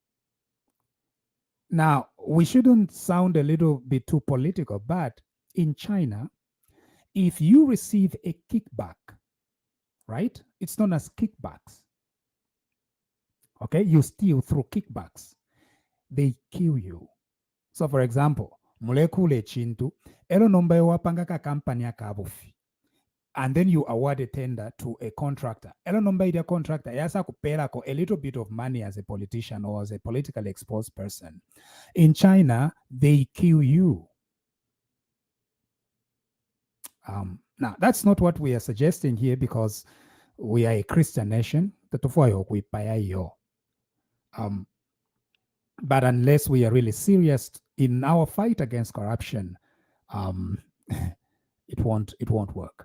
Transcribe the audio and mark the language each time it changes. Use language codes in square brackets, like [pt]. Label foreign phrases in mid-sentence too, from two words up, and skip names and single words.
[en] Now, we shouldn't sound a little bit too political, but in China, if you receive a kickback, right? It's known as kickbacks. Okay, you steal through kickbacks. They kill you. So for example, [bem] mulekule chintu, elo nomba wapanga ka company akabufi. [en] And then you award a tender to a contractor. [bem] Elo nomba ida contractor, yasa kupela ko [en] a little bit of money as a politician or as a politically exposed person. In China, they kill you. Now, that's not what we are suggesting here, because we are a Christian nation. But unless we are really serious in our fight against corruption, it won't work.